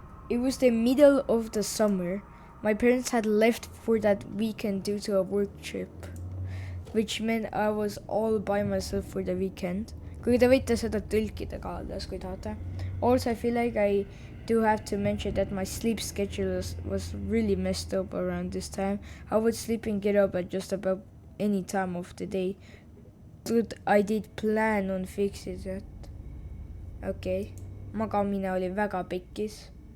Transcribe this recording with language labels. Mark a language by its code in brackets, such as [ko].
[en] It was the middle of the summer. My parents had left for that weekend due to a work trip, which meant I was all by myself for the weekend. [et] Kui te võite seda tõlkida ka alles, kui tahate. [en] Also, I feel like I do have to mention that my sleep schedule was really messed up around this time. I would sleep and get up at just about any time of the day. But I did plan on fixing that. Okay. [et] Magamine oli väga pekkis.